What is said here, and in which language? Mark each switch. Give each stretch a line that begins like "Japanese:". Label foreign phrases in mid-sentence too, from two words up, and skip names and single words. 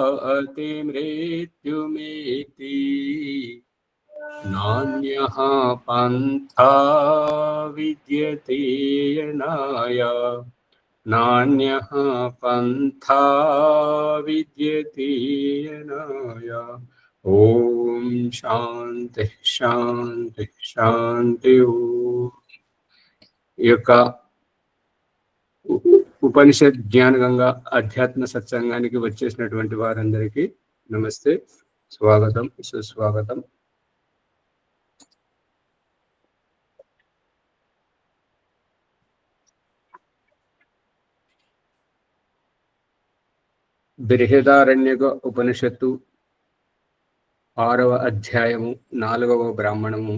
Sanskrit: अतिमृत्युमेति नान्यः पन्था विद्यते यनाय नान्यः पन्था विद्यते यनाय। ओम शांति शांति शांति।
Telugu: ఈ యొక్క ఉపనిషత్ జ్ఞాన గంగా అధ్యాత్మ సత్సంగానికి వచ్చేసినటువంటి వారందరికీ నమస్తే, స్వాగతం, సుస్వాగతం. బృహదారణ్యక ఉపనిషత్తు 6వ అధ్యాయము 4వ బ్రాహ్మణము.